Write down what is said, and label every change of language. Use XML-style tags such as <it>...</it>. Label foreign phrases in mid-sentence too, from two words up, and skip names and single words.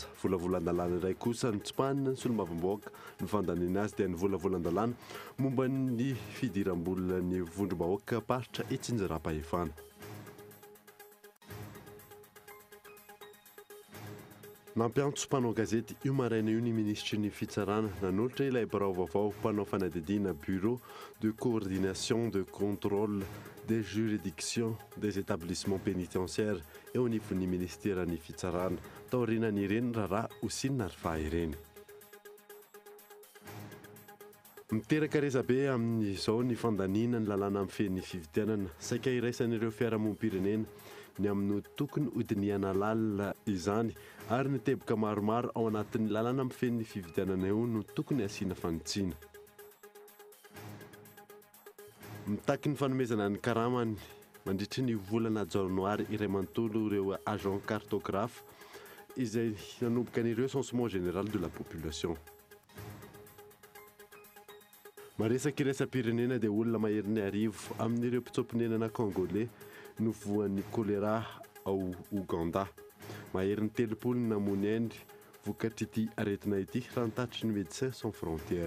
<mg>Volavolan-dalàna iray kosa ny tsipanina ny solombavamboaka ny fandaniana azy dia ny volavolan-dalàna momba ny fidiram-bola ny vondrom-bahoaka paritra Itsinjarapahefana. Nampiantso mpanao gazety io maraina io ny ministry ny fitsarana nanolotra ilay barao vaovao mpanao fanadidina</mg> <fr>bureau de coordination de contrôle des juridictions des établissements pénitentiaires</fr> <mg>eo anivon'ny ministera ny fitsarana taorianany ireny raharaha hosinina rifaha ireny. Miteraka resabe amin'izao ny fandaniana ny lalàna amin'ny feny fividianana saika iraisan'ireo fiarahamonim-pirenena ny amin'ny tokony hodiniana lalina izany ary ny teboka maromaro ao anatin'ny lalàna amin'ny feny fividianana eo no tokony asiana fanotsiana. Mitaky ny fanomezana ny karamany mandritry ny volana janoary iray manontolo ireo</mg> <fr>agent cartographe</fr> <mg>izay nanomboka an'ireo</mg> <fr>recensement général de la population.</fr> <mg>Maresaka iraisam-pirenena dia olona maherin'ny arivo amin'ireo mpitsopinenana congolais no voan'ny choléra ao Ouganda. Maherin'ny telopolo ny namony endry vokatr'ity aretina ity raha nitatry ny Médecins Sans Frontières.</mg>